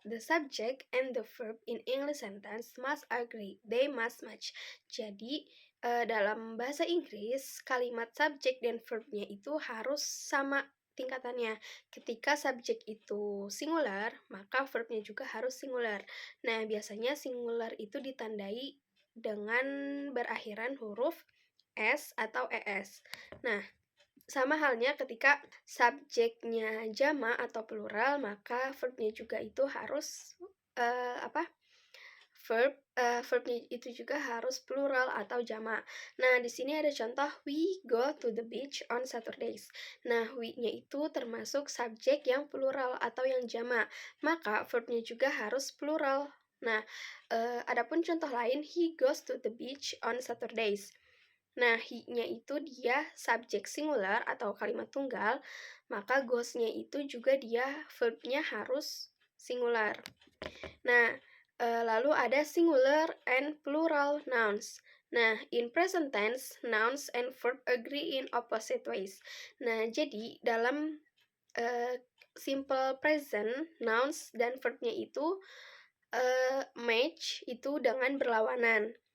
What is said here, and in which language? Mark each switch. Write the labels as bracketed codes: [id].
[en] The subject and the verb in English sentence must agree. They must match. [id] Jadi, dalam bahasa Inggris, kalimat subjek dan verbnya itu harus sama tingkatannya. Ketika subjek itu singular, maka verbnya juga harus singular. Nah, biasanya singular itu ditandai dengan berakhiran huruf S atau ES. Nah, sama halnya ketika subjeknya jamak atau plural, maka verbnya juga itu harus verbnya itu juga harus plural atau jamak. Nah, di sini ada contoh [en] we go to the beach on Saturdays. [id] Nah, we-nya itu termasuk subjek yang plural atau yang jamak, maka verbnya juga harus plural. Nah, adapun contoh lain, [en] he goes to the beach on Saturdays. [id] Nah, he-nya itu dia subjek singular atau kalimat tunggal, maka goes-nya itu juga dia verbnya harus singular. Nah, lalu ada [en] singular and plural nouns. Nah, in present tense, nouns and verb agree in opposite ways. [id] Nah, jadi dalam simple present, nouns dan verbnya itu match itu dengan berlawanan.